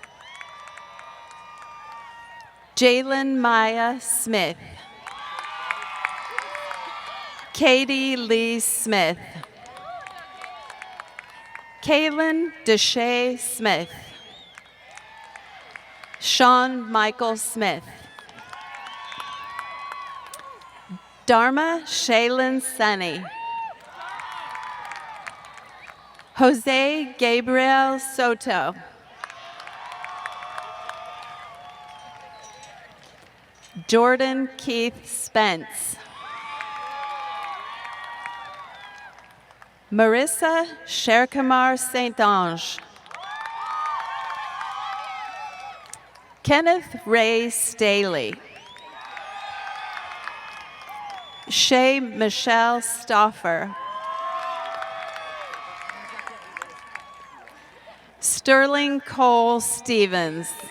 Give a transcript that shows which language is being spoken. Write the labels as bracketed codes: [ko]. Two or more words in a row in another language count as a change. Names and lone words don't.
[en] Jalen Maya Smith. Katie Lee Smith. Kaylin Deshay Smith. Sean Michael Smith. Dharma Shaylin Sunny. Jose Gabriel Soto. Jordan Keith Spence. Marissa Sherkamar St. Ange. Kenneth Ray Staley. Shay Michelle Stauffer. Sterling Cole Stevens.